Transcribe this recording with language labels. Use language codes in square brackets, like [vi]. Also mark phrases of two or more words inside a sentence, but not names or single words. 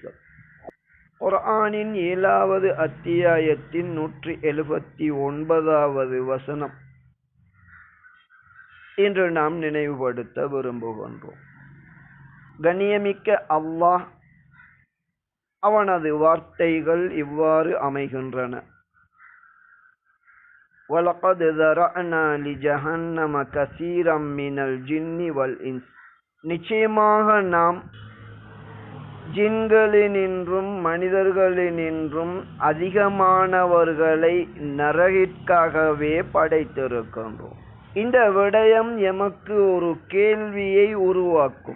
[ta] குர்ஆனின் 7வது அத்தியாயத்தின் 179வது வசனம் இன்று நாம் நினைவுபடுத்த விரும்புகின்றோம். கண்ணியமிக்க அல்லாஹ் அவனது வார்த்தைகள் இவ்வாறு அமைகின்றன. [ar] وَلَقَدْ ذَرَأْنَا لِجَهَنَّمَ كَثِيرًا مِنَ الْجِنِّ وَالْإِنسِ [ta] நிச்சயமாக நாம் ஜின்களினின்றும் மனிதர்களினின்றும் அதிகமானவர்களை நரகிற்காகவே படைத்திருக்கின்றோம். இந்த விடயம் எமக்கு ஒரு கேள்வியை உருவாக்கும்.